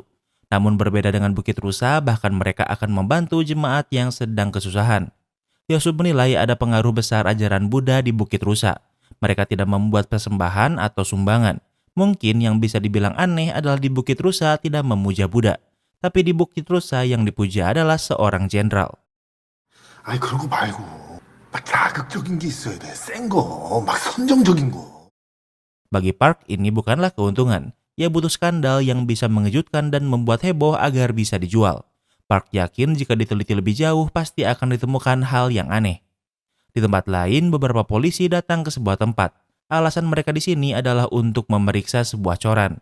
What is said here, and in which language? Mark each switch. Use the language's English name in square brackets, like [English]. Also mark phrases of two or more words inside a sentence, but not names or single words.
[Indonesian] Namun berbeda dengan Bukit Rusa, bahkan mereka akan membantu jemaat yang sedang kesusahan. Yosub menilai ada pengaruh besar ajaran Buddha di Bukit Rusa. Mereka tidak membuat persembahan atau sumbangan. Mungkin yang bisa dibilang aneh adalah di Bukit Rusa tidak memuja Buddha. Tapi di Bukit Rusa yang dipuja adalah seorang jenderal. [Korean] 아니 그런 거 말고 막 자극적인 게 있어야 돼. 센 거, 막 선정적인 거. [Indonesian] Bagi Park, ini bukanlah keuntungan. Ia butuh skandal yang bisa mengejutkan dan membuat heboh agar bisa dijual. Park yakin jika diteliti lebih jauh pasti akan ditemukan hal yang aneh. Di tempat lain, beberapa polisi datang ke sebuah tempat. Alasan mereka di sini adalah untuk memeriksa sebuah coran.